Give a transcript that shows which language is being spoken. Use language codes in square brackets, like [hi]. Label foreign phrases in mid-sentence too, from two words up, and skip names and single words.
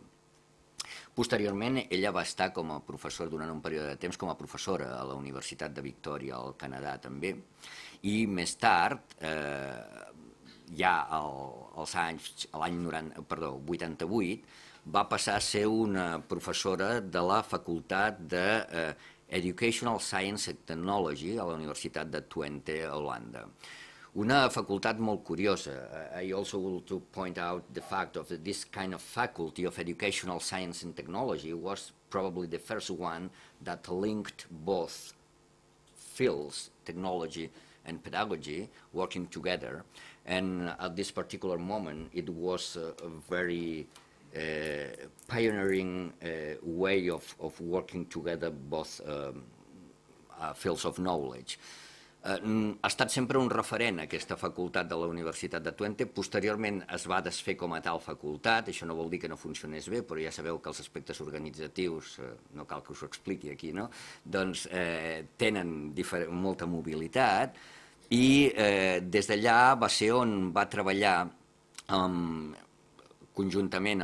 [ca] Posteriorment, ella va estar com a professora durant un període de temps com a professora a la Universitat de Victòria, al Canadà també, i més tard, ja l'any 88, va passar a ser una professora de la Facultat d' [en] Educational Science and Technology [ca] a la Universitat de Twente, a Holanda. Una facultat molt curiosa. [en] I also want to point out the fact of this kind of faculty of Educational Science and Technology was probably the first one that linked both fields, technology and pedagogy, working together. And at this particular moment, it was a very pioneering way of working together both fields of knowledge. [ca] Ha estat sempre un referent aquesta facultat de la Universitat de Twente. Posteriorment es va desfer com a tal facultat. Això no vol dir que no funcionés bé, però ja sabeu que els aspectes organitzatius, no cal que us ho expliqui aquí, no? Doncs tenen molta mobilitat i des d'allà va ser on va treballar conjuntament